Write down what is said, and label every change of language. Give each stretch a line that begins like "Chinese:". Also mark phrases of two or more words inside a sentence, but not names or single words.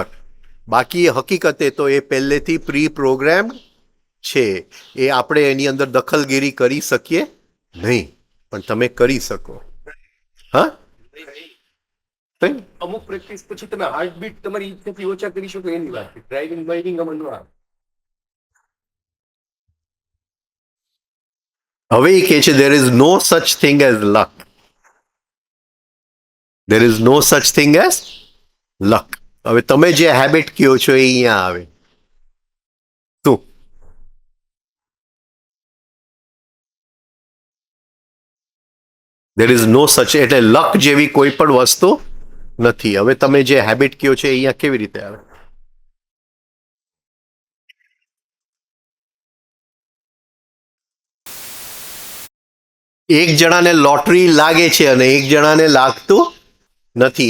Gujarati: બાકી હકીકતે તો એ પહેલેથી
English: pre program
Gujarati: છે, એ આપણે એની અંદર દખલગીરી કરી શકીએ નહીં, પણ તમે કરી શકો. હા, અમુક પ્રેક્ટિસ પછી તમે હાર્ટબીટ તમારી ઈચ્છાથી ઓછા કરી શકો એની વાત છે.
English: driving biking
Gujarati: આમાં ન આવે. હવે એ કહે છે
English: there is no such thing as luck. There is no such thing as luck.
Gujarati: હવે તમે જે હેબિટ કહો છો એ અહીંયા આવે. શું?
English: There is no such,
Gujarati: એટલે લક જેવી કોઈ પણ વસ્તુ નથી. હવે તમે જે હેબિટ કહો છો એ અહીંયા કેવી રીતે આવે? એક જણાને લોટરી લાગે છે અને એક જણાને લાગતું નથી.